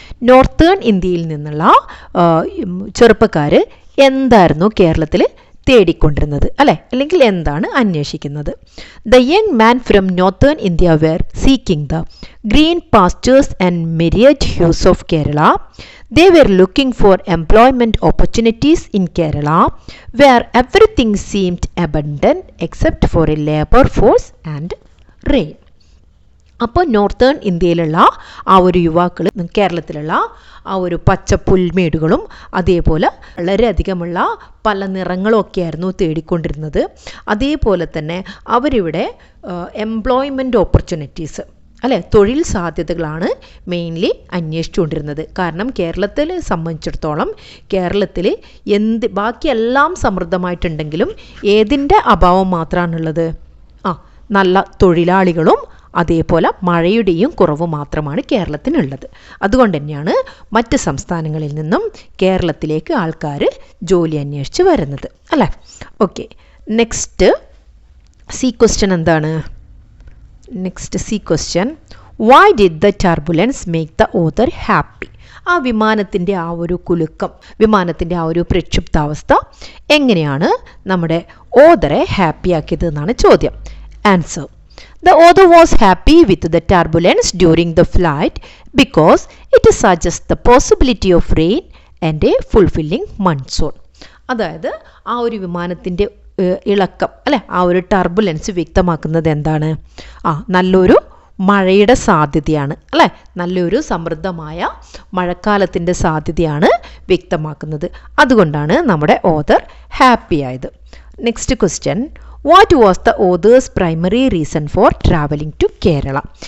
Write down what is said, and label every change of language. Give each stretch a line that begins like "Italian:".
Malayalam: Northern ഇന്ത്യയിൽ നിന്നുള്ള ചെറുപ്പക്കാർ എന്തായിരുന്നു കേരളത്തിൽ തേടിക്കൊണ്ടിരുന്നത്, അല്ലേ? അല്ലെങ്കിൽ എന്താണ് അന്വേഷിക്കുന്നത്?
English: The young man from northern India were seeking the green pastures and myriad hues of Kerala. They were looking for employment opportunities in Kerala, where everything seemed abundant except for a labor force and rain.
Malayalam: അപ്പോൾ northern ഇന്ത്യയിലുള്ള ആ ഒരു യുവാക്കൾ കേരളത്തിലുള്ള ആ ഒരു പച്ച പുൽമേടുകളും അതേപോലെ വളരെയധികമുള്ള പല നിറങ്ങളൊക്കെയായിരുന്നു തേടിക്കൊണ്ടിരുന്നത്. അതേപോലെ തന്നെ അവരിവിടെ എംപ്ലോയ്മെൻറ്റ് ഓപ്പർച്യൂണിറ്റീസ്, അല്ലേ, തൊഴിൽ സാധ്യതകളാണ് മെയിൻലി അന്വേഷിച്ചുകൊണ്ടിരുന്നത്. കാരണം കേരളത്തെ സംബന്ധിച്ചിടത്തോളം കേരളത്തിൽ ബാക്കിയെല്ലാം സമൃദ്ധമായിട്ടുണ്ടെങ്കിലും ഏതിൻ്റെ അഭാവം മാത്രമാണുള്ളത്? നല്ല തൊഴിലാളികളും അതേപോലെ മഴയുടെയും കുറവ് മാത്രമാണ് കേരളത്തിനുള്ളത്. അതുകൊണ്ട് തന്നെയാണ് മറ്റ് സംസ്ഥാനങ്ങളിൽ നിന്നും കേരളത്തിലേക്ക് ആൾക്കാർ ജോലി അന്വേഷിച്ച് വരുന്നത്, അല്ലേ? ഓക്കെ, നെക്സ്റ്റ് സി ക്വസ്റ്റ്യൻ എന്താണ്?
English: Next C question, why did the turbulence make the author happy?
Malayalam: ആ വിമാനത്തിൻ്റെ ആ ഒരു കുലുക്കം, വിമാനത്തിൻ്റെ ആ ഒരു പ്രക്ഷുബ്ധാവസ്ഥ എങ്ങനെയാണ് നമ്മുടെ ഓതറെ ഹാപ്പിയാക്കിയത് എന്നാണ് ചോദ്യം.
English: Answer: The author was happy with the turbulence during the flight because it suggests the possibility of rain and a fulfilling monsoon.
Malayalam: അതായത് ആ ഒരു വിമാനത്തിൻ്റെ ഇളക്കം, അല്ലെ, ആ ഒരു ടർബുലൻസ് വ്യക്തമാക്കുന്നത് എന്താണ്? നല്ലൊരു മഴയുടെ സാധ്യതയാണ്, അല്ലേ? നല്ലൊരു സമൃദ്ധമായ മഴക്കാലത്തിൻ്റെ സാധ്യതയാണ് വ്യക്തമാക്കുന്നത്. അതുകൊണ്ടാണ് നമ്മുടെ ഓതർ ഹാപ്പി ആയത്.
English: Next question, what was the author's primary reason for travelling to Kerala?